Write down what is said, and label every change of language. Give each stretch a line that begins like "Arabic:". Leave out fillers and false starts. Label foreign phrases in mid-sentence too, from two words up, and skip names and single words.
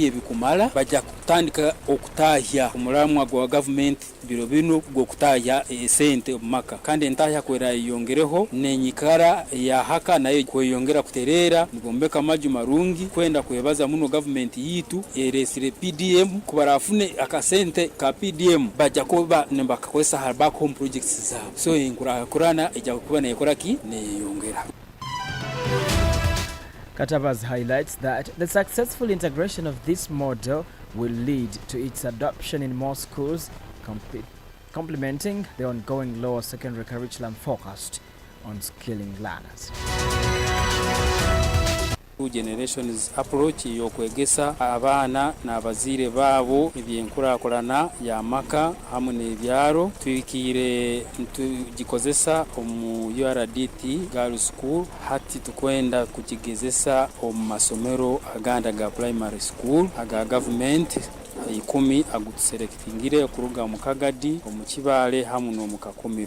Nyoro: ebikumala bajja kutandika okutahya omulamu gwa government biro bino gwo kutahya sente omumaka kandi entahya kwera yongereho nenyikara ya haka nayo kweyongera kuterera nibombeka maju marungi kwenda kwebaza muno government yitu eresire PDM kubarafune akasente ka PDM bajja kuba nembakakwesa
English: back home projects
Nyoro: zabo so kurana ejja kuba nekoraki neyongera.
English: Katabas highlights that the successful integration of this model will lead to its adoption in more schools, complementing the ongoing lower secondary curriculum focused on skilling learners. Two generations approach
Nyoro: yokwegesa abana n'abazire babo ebyenkurakurana ya maka hamwe n'ebyaro twikire tugikozesa omu URDT Girls School hati tukwenda kukigezesa omu masomero aganda ga
English: primary school
Nyoro: aga government 10 agutselectingire kuruga mu Kagadi omu Kibale hamwe no mu Kakomiro